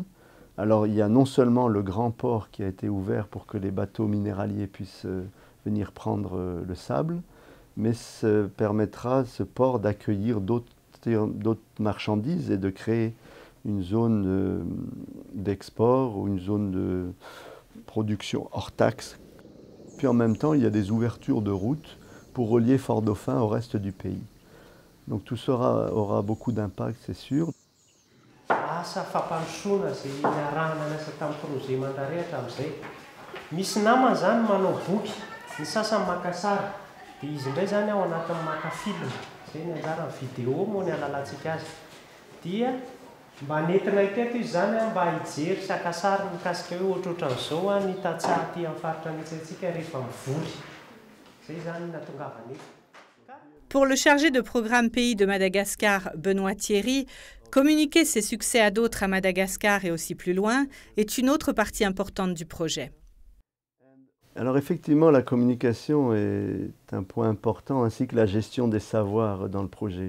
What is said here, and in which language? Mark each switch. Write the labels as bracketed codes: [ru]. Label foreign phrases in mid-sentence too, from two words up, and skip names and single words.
[fr] Alors il y a non seulement le grand port qui a été ouvert pour que les bateaux minéraliers puissent venir prendre le sable, mais permettra ce port d'accueillir d'autres marchandises et de créer une zone d'export ou une zone de production hors taxe. Puis en même temps, il y a des ouvertures de routes pour relier Fort-Dauphin au reste du pays. Donc tout ça aura beaucoup d'impact, c'est sûr. [mg] Asa fampandrosoana zay niarahana niasa tamin'ny [fr] projet Mandrare [mg] hatramin'izay. Misy namana zany manao boky, ny sasany maka sary, dia izy indray zany ao anatin'ny maka film. Zay ny anjaran'ny vidéo moa ny halalantsika azy. Dia mba nentina iteto izy zany mba hijery saka sary mikasika hoe ohatrohatran'izao ny tantsaha aty amin'ny faritra an'Itsantsika rehefa mivory. Zay zany natongavany eto. [fr] Pour le chargé de programme pays de Madagascar, Benoît Thierry, communiquer ses succès à d'autres à Madagascar et aussi plus loin est une autre partie importante du projet. Alors effectivement, la communication est un point important, ainsi que la gestion des savoirs dans le projet.